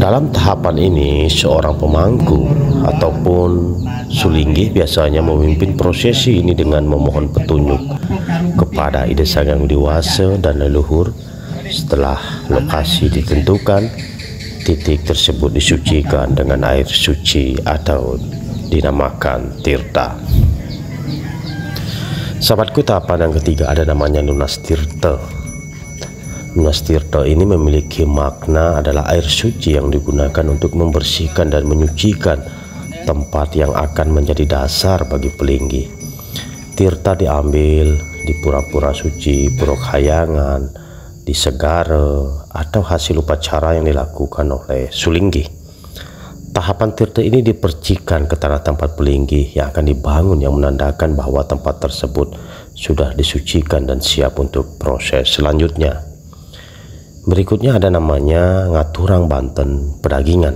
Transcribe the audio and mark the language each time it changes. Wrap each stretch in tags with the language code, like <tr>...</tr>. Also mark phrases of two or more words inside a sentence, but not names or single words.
<id>Dalam tahapan ini, seorang pemangku ataupun sulinggih biasanya memimpin prosesi ini dengan memohon petunjuk kepada ide sang yang dewasa dan leluhur. Setelah lokasi ditentukan, titik tersebut disucikan dengan air suci atau dinamakan tirta. Sahabatku, tahapan yang ketiga ada namanya lunas tirta. Lunas tirta ini memiliki makna adalah air suci yang digunakan untuk membersihkan dan menyucikan tempat yang akan menjadi dasar bagi pelinggih. Tirta diambil di pura-pura suci, pura khayangan, di segara, atau hasil upacara yang dilakukan oleh sulinggih. Tahapan tirta ini dipercikan ke tanah tempat pelinggih yang akan dibangun, yang menandakan bahwa tempat tersebut sudah disucikan dan siap untuk proses selanjutnya. Berikutnya ada namanya ngaturang Banten Pedagingan.</id>